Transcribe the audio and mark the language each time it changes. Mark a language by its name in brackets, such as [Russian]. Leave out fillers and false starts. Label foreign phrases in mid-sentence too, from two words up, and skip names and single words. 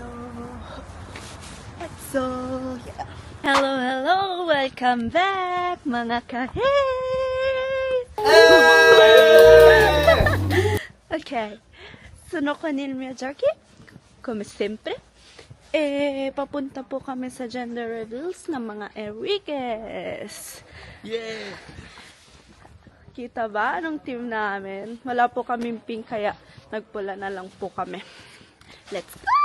[English] So, yeah. Hello, welcome back, [Filipino] mga ka-hey! [Italian] Ok, sono con il mio Jackie, come sempre. [Filipino] E papunta po kami sa [English] gender reveals [Filipino] ng mga Enriquez. [English] Yeah! [Filipino] Kita ba anong team namin? Wala po kaming pink kaya nagpula na lang po kami. [English] Let's go!